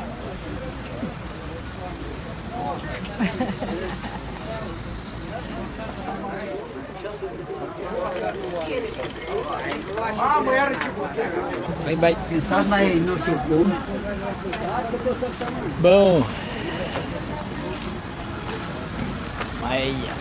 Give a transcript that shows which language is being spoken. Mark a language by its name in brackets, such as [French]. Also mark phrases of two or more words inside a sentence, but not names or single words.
[English] Bye bye. [Romanian] Când stați mai, nu știu cum, [French] Bon. Aïe.